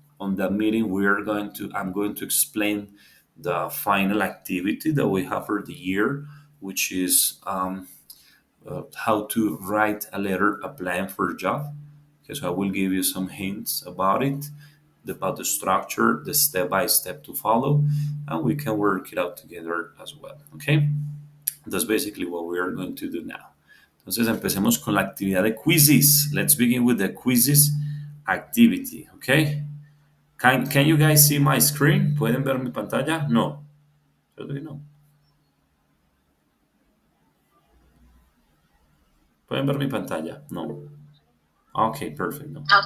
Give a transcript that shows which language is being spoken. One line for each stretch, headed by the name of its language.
English: On that meeting, I'm going to explain the final activity that we have for the year, which is how to write a letter applying for a job. Okay, so I will give you some hints about it, about the structure, the step by step to follow, and we can work it out together as well. Okay, that's basically what we are going to do now.
Spanish: Entonces empecemos con la actividad de quizzes.
English: Let's begin with the quizzes activity. Okay, can you guys see my screen?
Spanish: ¿Pueden ver mi pantalla? No. Creo que no. ¿Pueden ver mi pantalla? No.
English: Okay, perfect.
Spanish: No.